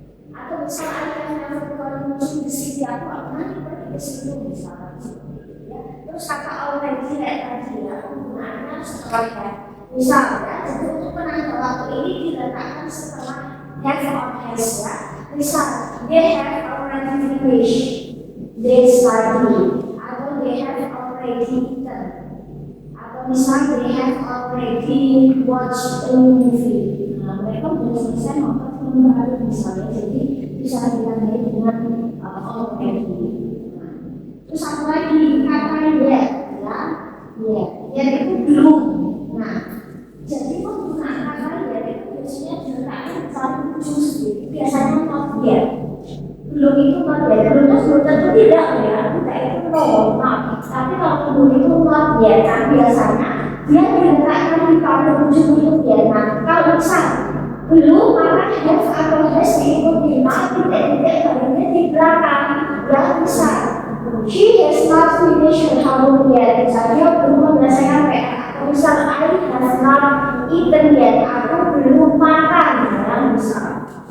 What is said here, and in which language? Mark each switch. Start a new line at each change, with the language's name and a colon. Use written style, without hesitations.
Indonesian: Atau misal ayam yang berkonsumsi di sini, aku nggak pernah pergi ke situ misalnya ya. Terus kata already kayak tadi ya, penggunaannya setelah ya misalnya, jadi untuk penanda waktu ini diletakkan setelah have or has ya. Misal
English: they have already finished their study,
Indonesian: atau
English: they have already eaten,
Indonesian: atau misal
English: they have already watched a movie.
Indonesian: Nah, mereka sudah selesai nonton film baru misalnya, jadi bisa ditandai dengan already. Terus apa lagi kata yet ya, yet itu belum. Nah, jadi penggunaan kata yet itu biasanya diletakkan saling ujung sendiri. Biasanya not yet. Belum itu not yet. Belum tentu tidak ya. Tidak itu no. Nah, tapi kalau belum itu not yet, nah biasanya dia diletakkan di paling ujung itu ya. Nah, kalau misal belum maka have atau has diikuti titik-titik barunya di belakang. Ya misal
English: she has not finished her homework yet.
Indonesian: Misalnya belum menyelesaikan PR. Atau misal
English: I have not eaten yet.
Indonesian: Aku belum makan ya misal.